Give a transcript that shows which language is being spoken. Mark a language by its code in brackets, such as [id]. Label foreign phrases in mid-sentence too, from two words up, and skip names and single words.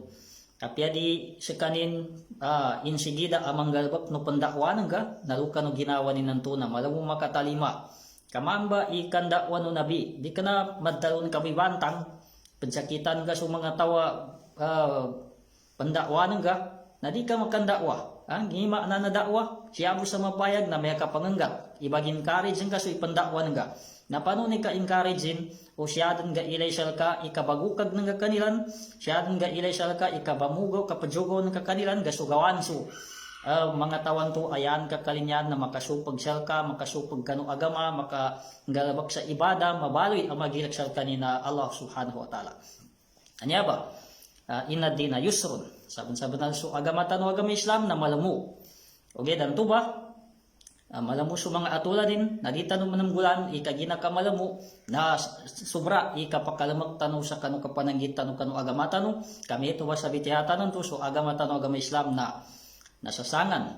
[mdh] Kapya di sa kanin insigida amang galbak no pandakwa ng ka naluka no ginawa ni nanto na malamu makatalima kamamba ikandakwa no nabi di ka na madalon kami bantang pensakitan ka sa mga tawa pandakwa ng ka na di ka makandakwa. Gima na nadakwa, siya mo sa mapayag na may kapangangga. Ibagin encourage ka so ipandakwa nga. Na paano ni ka encourage o siya din ga ilay sal ka ikabagukag ng kanilan, siya din ga ilay sal ka ikabamugaw kapadyogaw ng kanilan gasugawan so. Mga tawan to ayan kakalinyan na makasupag sal ka, makasupag kanu agama, makagalabak sa ibada, mabaloy ang magilak sal kanina [ar] الله سبحانه وتعالى. [mdh] Anya ba? [ar] إن الدين يسر. [mdh] Saban-saban so agama tano agama Islam na malamu. Okay, dan to ba? Malamu so mga atula din, nadita no manamgulan, ikagina ka malamu, na sobra, ikapakalamag tano sa kanu kapananggit tano kanu agama tano, kami ito ba sa bitihata nun to, so agama tano agama Islam na nasasangan.